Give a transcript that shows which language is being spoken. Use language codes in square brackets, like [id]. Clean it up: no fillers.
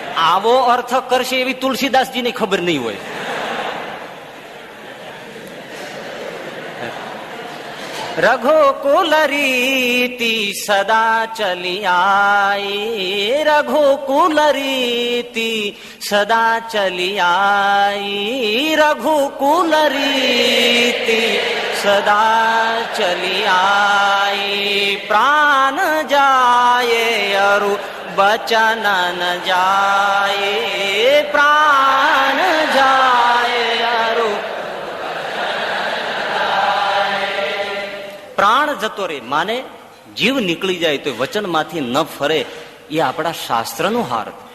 [gu] આવો અર્થ કરશે એવી તુલસીદાસજીની ખબર નહીં હોય. [awa] रघुकुल रीति सदा चली आई, रघुकुल रीति सदा चली आई, रघुकुल रीति सदा चली आई. प्राण जाए अरु वचन न जाए, प्राण जाए अरु [gu] પ્રાણ જતો રે માને જીવ નીકળી જાય તો વચનમાંથી ન ફરે, એ આપણા શાસ્ત્રનો હાર્દ.